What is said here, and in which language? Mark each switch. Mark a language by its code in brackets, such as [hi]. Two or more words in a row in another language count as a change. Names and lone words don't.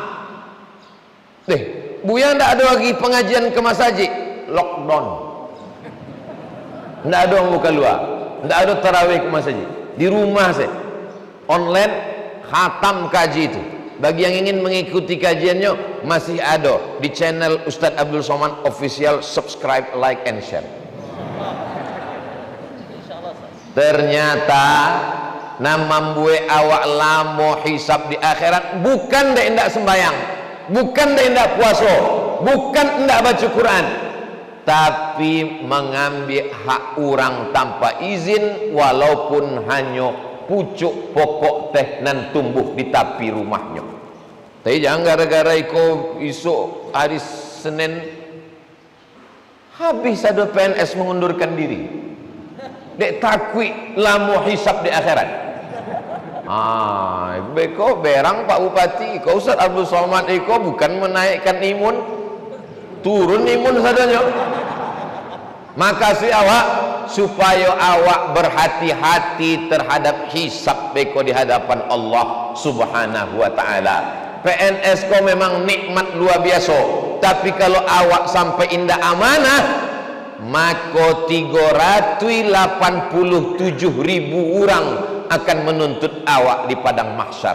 [id] Buya ndak ada lagi pengajian ke masjid, lockdown. Ndak ada buka luar, ndak ada tarawih ke masjid. Di rumah saya online khatam kaji itu. Bagi yang ingin mengikuti kajiannya masih ada di channel Ustadz Abdul Somad Official. [en] Subscribe, like, and share. [id] Ternyata nama membuat [min] awak lamo hisab di akhirat [id] bukan dah hendak sembayang, bukan dah hendak puasa, bukan hendak baca Quran, tapi mengambil hak orang tanpa izin, walaupun hanya pucuk pokok teh nan tumbuh di tepi rumahnya. Tapi jangan gara-gara esok hari Senin habis ada PNS mengundurkan diri. [min] Dek takwi lamu hisab di akhirat. Beko berang Pak Bupati, kau Ustaz Abdul Somad [id] bukan menaikkan imun, [min] turun imun sadanya. [id] Makasih awak supaya awak berhati-hati terhadap hisab beko di hadapan Allah Subhanahu wa taala. PNS kau memang nikmat luar biasa, tapi kalau awak sampai indah amanah, maka 387.000 orang akan menuntut awak di padang mahsyar.